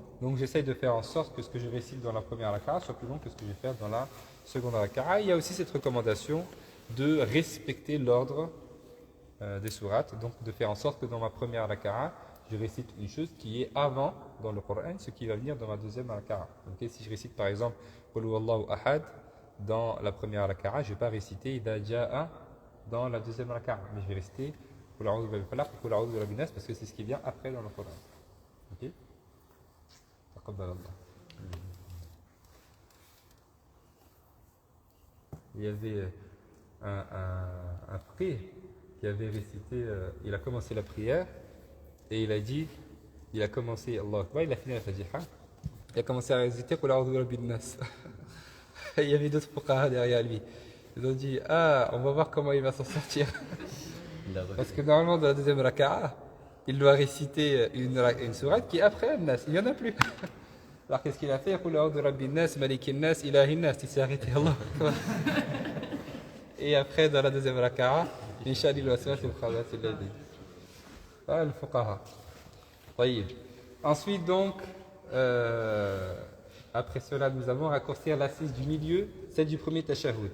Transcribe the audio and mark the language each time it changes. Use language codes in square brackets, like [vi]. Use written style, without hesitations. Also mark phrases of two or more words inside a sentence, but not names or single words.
[fr] Donc, j'essaye de faire en sorte que ce que je récite dans la première raka'a soit plus long que ce que je vais faire dans la seconde raka'a. Il y a aussi cette recommandation de respecter l'ordre des sourates, donc de faire en sorte que dans ma première raka'a, je récite une chose qui est avant dans le Coran, ce qui va venir dans ma deuxième raka'a. Okay? Si je récite par exemple [ar] قل هو الله أحد [fr] dans la première raka'a, je ne vais pas réciter [ar] إذا جاء [fr] dans la deuxième raka'a, mais je vais réciter [ar] قل أعوذ بالفلق, قل أعوذ برب الناس [fr] parce que c'est ce qui vient après dans le Coran. Ok? [ar] تقبل الله. [fr] Il y avait un frère qui avait récité, il a commencé la prière et il a dit, il a commencé [ar] الله أكبر, [fr] il a fini la Fatiha, il a commencé à réciter [ar] قل أعوذ برب الناس. [fr] Il y avait d'autres fuqaha derrière lui. Ils ont dit, ah, on va voir comment il va s'en sortir. Parce que normalement, dans la deuxième raka'a, il doit réciter une sourate qui est après Al-Nas. Il n'y en a plus. Alors qu'est-ce qu'il a fait? [ar] قل أعوذ برب الناس ملك الناس إله الناس. [fr] Il s'est arrêté, [ar] الله أكبر. [fr] Et après, dans la deuxième raka'a, [ar] إن شاء الله, [fr] il va se faire le fuqaha. [ar] طيب. [fr] Ensuite, donc, après cela, nous allons raccourcir l'assise du milieu, celle du premier tashahhud.